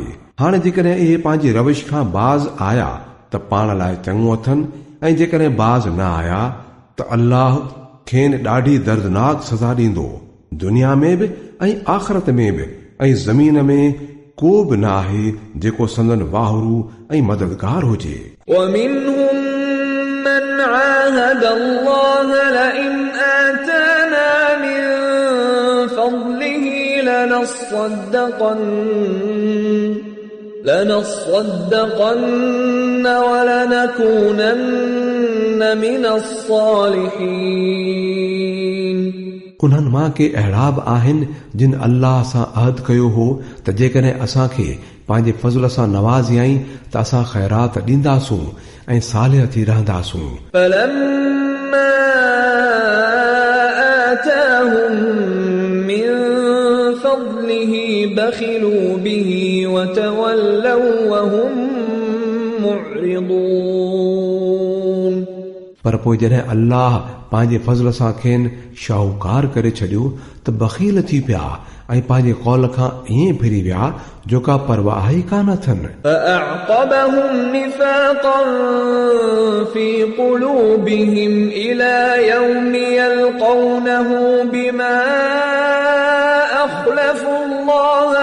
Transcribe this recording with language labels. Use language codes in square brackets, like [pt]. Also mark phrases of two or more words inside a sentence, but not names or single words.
[sd] हाणे जेकॾहिं इहे पंहिंजी रविश खां बाज़ आया त पाण लाइ चङो अथनि ऐं जेकॾहिं बाज़ न आया त अल्लाह खेनि ॾाढी दर्दनाक सज़ा ॾींदो, दुनिया में बि ऐं आख़िरत में बि, ऐं ज़मीन में को बि न आहे जेको संदन वाहरू ऐं मददगार हुजे। [ar] ومنهم من عاهد الله لئن آتانا من فضله لنصدقن ولنكونن من الصالحين. [sd] उन्हनि मां के अहिड़ा बि आहिनि जिन अल्लाह सां अहद कयो हो त जेकॾहिं असांखे पंहिंजे फज़ल सां नवाज़ियाई त असां ख़ैरात ॾींदासूं ऐं सालिह थी रहंदासूं. [ar] فلما آتاهم من فضله بخلوا به وتولوا وهم معرضون. [sd] पर पोइ जॾहिं अल्लाह पंहिंजे फज़ल सां खेनि शाहूकार करे छॾियो त बख़ील थी पिया ऐं पंहिंजे कौल खां ईअं फिरी विया जो का परवाह ई कान अथनि. [ar] فأعقبهم نفاقا في قلوبهم إلى يوم يلقونه بما أخلفوا الله